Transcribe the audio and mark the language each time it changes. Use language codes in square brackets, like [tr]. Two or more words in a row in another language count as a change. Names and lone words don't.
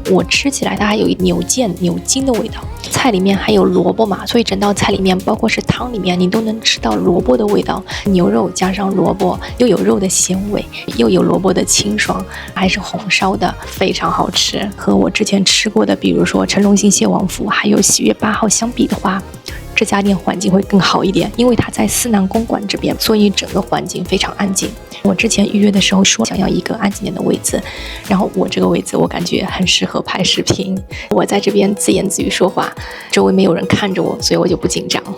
[zh] 我吃起來它還有牛筋的味道。菜裡面還有蘿蔔嘛，所以整道菜裡面，包括是湯裡面，你都能吃到蘿蔔的味道。牛肉加上萝卜，又有肉的鲜味，又有萝卜的清爽，還是紅燒的，非常好吃。和我之前吃过的，比如說陈荣兴蟹王府，還有喜悅8號相比的話，這家店環境會更好一點，因為它在思南公館這邊，所以整個環境非常安靜。我之前預約的時候說想要一個安靜點的位子，然後我這個位子我感覺很適合拍視頻。我在這邊自言自語說話，周圍沒有人看着我，所以我就不緊張。